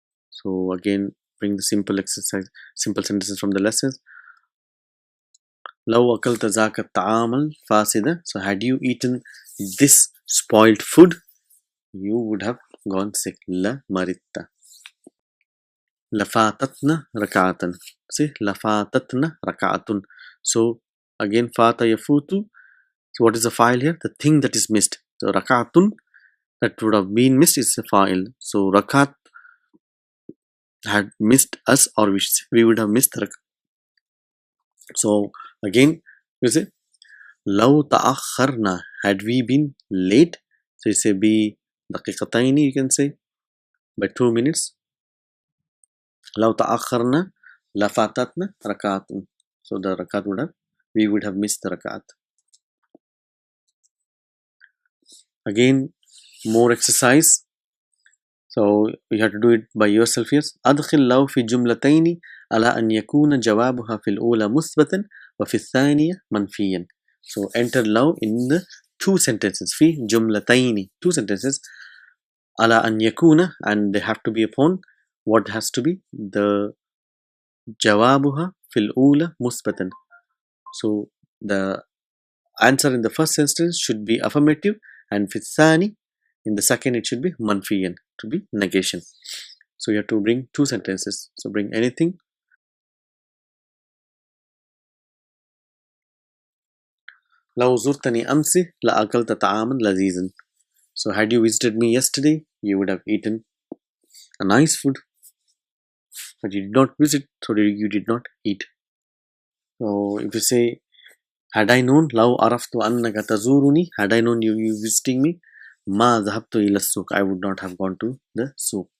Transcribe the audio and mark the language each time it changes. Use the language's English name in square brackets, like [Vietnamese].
[English] So again, bring the simple exercise, simple sentences from the lessons. [Arabic] لو أكلت ذاك الطعام الفاسد, [English] so had you eaten this spoiled food, you would have gone sick. [Arabic] La maritta. لفاتتنا ركعة. See, لفاتتنا ركعة. [English] So again, [Arabic] fata yafutu. [English] So what is the file here? The thing that is missed. So rakatun, that would have been missed, is a file. So rakat had missed us, or we would have missed rakat. So again, you say [Arabic] لو تأخرنا, [English] had we been late, so you say [Arabic] بدقيقتين, [English] you can say by 2 minutes. [Arabic] لو تأخرنا لفاتتنا ركعات. [English] So the rakat we would have missed the rakat. Again, more exercise. So you have to do it by yourself here. [Arabic] أدخل لو في جملتين على أن يكون جوابها في الأولى مثبتا وفي الثانية منفيا. [English] So enter لو in the 2 sentences. [Arabic] في جملتين, [English] 2 sentences. [Arabic] على أن يكون, [English] and they have to be upon what has to be the [Arabic] جوابها في الأولى مثبتا. [English] So the answer in the first sentence should be affirmative, and [Arabic] في الثاني, [English] in the second, it should be manfiyan, to be negation. So you have to bring 2 sentences. So bring anything. [Arabic] لو زرتني أمس لأكلت طعاما لذيذا. [English] So had you visited me yesterday, you would have eaten a nice food. But you did not visit, so you did not eat. So if you say had I known, [Arabic] لو عرفت أنك تزورني, [English] had I known you visiting me, [Arabic] ما ذهبت إلى السوق, [English] I would not have gone to the souk.